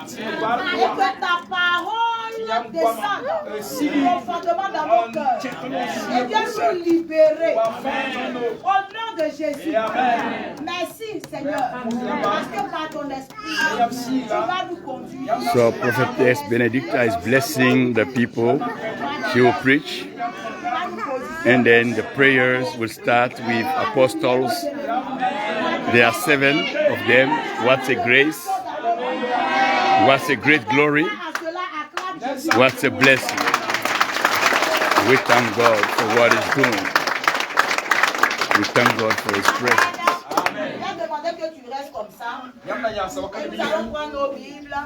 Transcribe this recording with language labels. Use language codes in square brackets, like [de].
[fr] Et que ta parole descende profondément dans nos cœurs. Et viens nous libérer. Au nom de Jésus. Merci Seigneur. Parce que par ton esprit, tu vas nous conduire. [en] So Prophetess Benedicta is blessing the people. She will preach, and then the prayers will start with apostles. There are 7 of them. What's a grace? What's a great glory? What's a blessing? We thank God for what He's doing. We thank God for His presence. [fr] Que tu restes comme ça. Et nous allons prendre nos Bibles.